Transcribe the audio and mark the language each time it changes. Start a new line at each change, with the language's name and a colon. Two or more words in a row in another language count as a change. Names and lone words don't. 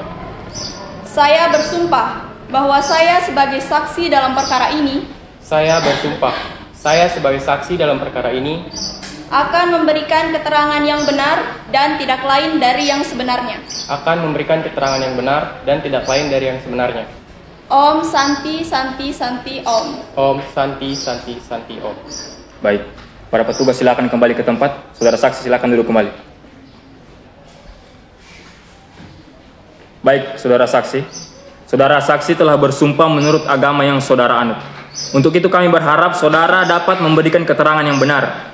Indonesian: Saya bersumpah bahwa saya sebagai saksi dalam perkara ini. Saya bersumpah, saya sebagai saksi dalam perkara ini akan memberikan keterangan yang benar dan tidak lain dari yang sebenarnya. Akan memberikan keterangan yang benar dan tidak lain dari yang sebenarnya.
Sanskrit: Om Santi Santi Santi Om. Om Santi Santi Santi Om.
Indonesian: Baik, para petugas silakan kembali ke tempat. Saudara saksi silakan duduk kembali. Baik, saudara saksi. Saudara saksi telah bersumpah menurut agama yang saudara anut. Untuk itu kami berharap saudara dapat memberikan keterangan yang benar.